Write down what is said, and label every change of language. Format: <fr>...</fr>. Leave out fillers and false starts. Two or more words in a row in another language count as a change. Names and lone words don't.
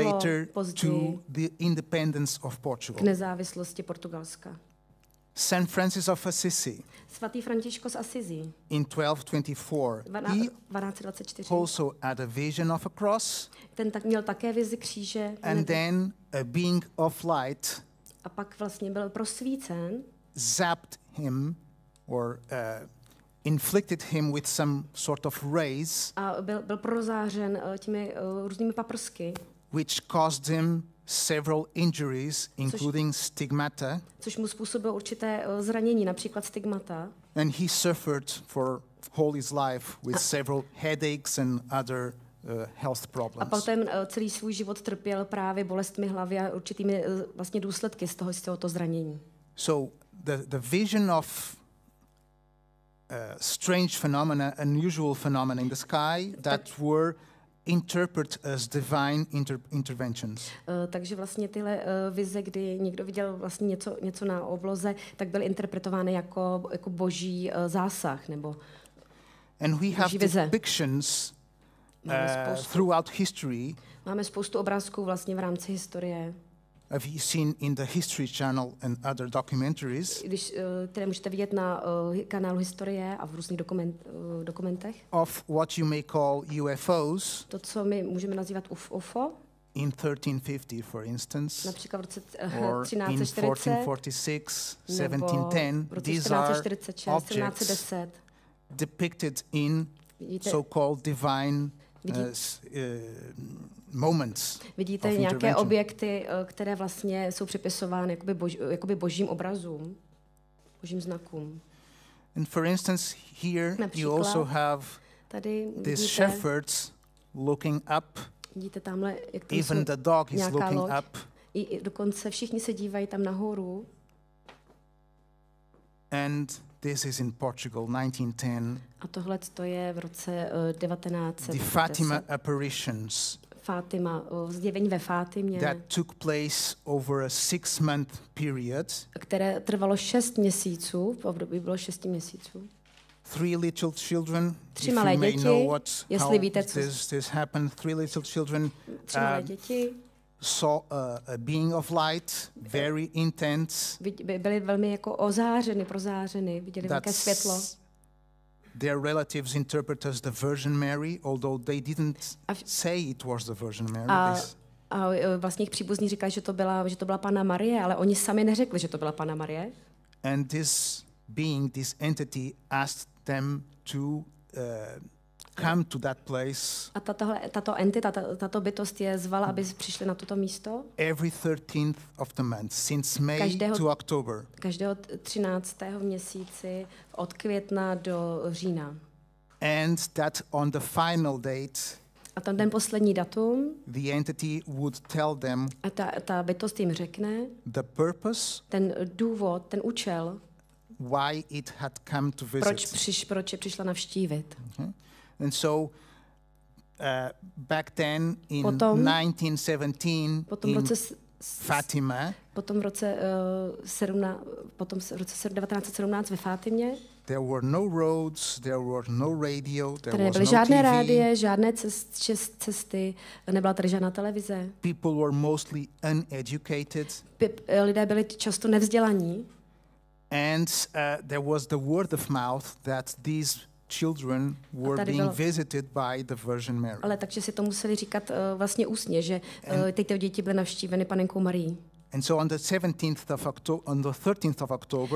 <en>later</en> <cs>později</cs> <en>to the independence of Portugal.</en> <cs>K nezávislosti Portugalska.</cs> <en>Saint Francis of Assisi.</en> <cs>Svatý Františko z Assisi.</cs> <en>In 1224. He also had a vision of a cross.</en> <cs>Ten měl také vizi kříže.</cs> <en>And then a being of light.</en> <cs>A pak vlastně byl prosvícen.</cs> <en>Zapped him or inflicted him with some sort of rays.</en> <cs>A byl prozářen těmi různými paprsky.</cs> <en>Which caused him several injuries, including stigmata.</en> <cs>Což mu způsobilo určité zranění, například stigmata.</cs> <en>And he suffered for whole his life with several headaches and other health problems.</en> <cs>A potom celý svůj život trpěl právě bolestmi hlavy a určitými vlastně důsledky z tohoto zranění.</cs> <en>So the vision of strange phenomena, unusual phenomena in the sky that were interpreted as divine interventions.</en> <cs>Takže vlastně tyhle vize, kdy někdo viděl vlastně něco na obloze, tak byly interpretovány jako boží zásah nebo</cs> <en>and we have depictions throughout history.</en> <cs>Máme spoustu obrázků vlastně v rámci historie.</cs> <en>Have you seen in the History Channel and other documentaries?</en> <cs>Které můžete vidět na kanálu Historie a v různých dokumentech.</cs> <en>Of what you may call UFOs.</en> <cs>To, co my můžeme nazývat UFO.</cs> <en>In 1350, for instance.</en> <cs>Například v roce</cs> <en>or 1340. In 1446, 1710. These are objects depicted in so-called divine moments.</en> <cs>Vidíte nějaké objekty, které vlastně jsou připisovány jakoby božím obrazům, božím znakům.</cs> <en>And for instance, here you also have these shepherds looking up.</en> <cs>Vidíte tamhle, jak</cs> <en>even the dog is looking up.</en> <cs>I dokonce všichni se dívají tam nahoru.</cs> <en>And this is in Portugal, 1910.</en> <cs>A tohle to je v roce 1910.</cs> <en>The Fatima apparitions</en> <cs>Fátima, zjevení ve Fátimě,</cs> <en>that took place over a 6-month period.</en> <cs>které trvalo 6 měsíců, v období bylo 6 měsíců.</cs> <en>3 little children,</en> <cs>Tři</cs> <en>if</en> <cs>malé</cs> <en>you may</en> <cs>děti,</cs> <en>know</en> <cs>jestli</cs> <en>how</en> <cs>víte, co</cs> <en>this happened. 3 little children</en> <cs>3 malé děti</cs> <en>saw a being of light, very intense.</en> <cs>byly velmi jako ozářeny, prozářeny, viděli velké světlo.</cs> <en>Their relatives interpret as the Virgin Mary, although they didn't say it was the Virgin Mary.</en> <cs>A vlastně jich příbuzní říkali, že to byla Panna Marie, ale oni sami neřekli, že to byla Panna Marie.</cs> <en>And this being, this entity, asked them to come to that place.</en> <cs>A tato entita, tato bytost je zvala, aby přišli na toto místo.</cs> <en>Every 13th of the month, since May to October.</en> <cs>Každého 13. měsíci od května do října.</cs> <en>And that on the final date,</en> <cs>a ten poslední datum,</cs> <en>the entity would tell them</en> <cs>a ta bytost jim řekne</cs> <en>the purpose,</en> <cs>ten důvod, ten účel,</cs> <en>why it had come to visit.</en> <cs>Proč je přišla navštívit.</cs> <en>Okay. And so back then in 1917 in Fatima,</en> <cs>potom v roce 1917 ve Fátimě,</cs> <en>there were no roads, there were no radio, there was</en> <cs>nebyly</cs> <en>no</en> <cs>žádné</cs> <en>TV.</en> <cs>rádie, žádné cesty, nebyla tady žádná televize.</cs> <en>People were mostly uneducated.</en> <cs>Lidé byli často nevzdělaní.</cs> <en>And there was the word of mouth that these children were being visited by the Virgin Mary.</en> <cs>Ale takže si to museli říkat vlastně ústně, že tyto děti byly navštíveny Panenkou Marií.</cs> <en>And so on the 13th of October,</en>